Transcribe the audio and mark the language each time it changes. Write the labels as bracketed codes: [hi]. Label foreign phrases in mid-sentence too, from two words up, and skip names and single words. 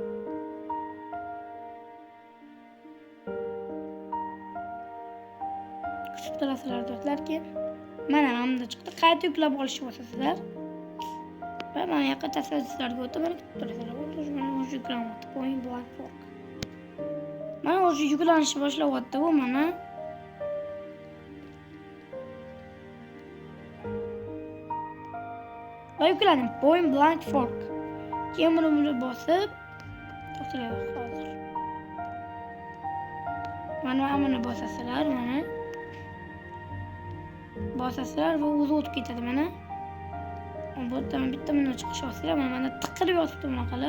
[uz] Kutib turasizlar do'stlar, keyin mana bunda chiqdi. Qayta yuklab olishni bosasizlar. Va mana yoqqa tasvirlarga o'tib, mana kutib turasizlar. Mana o'sha yuklanyapti. Point blank fork. Mana o'sha yuklanishni boshlayapti bu mana. Va yukladim. Point blank fork. Keyin buni bosib to'xtaydi hozir. Mana bosasizlar, mana. Bosasizlar va o'zi o'tib ketadi mana. Bu yerdan bitta buni chiqishyapsizlar, mana tiqilib yotibdi bunaqalar.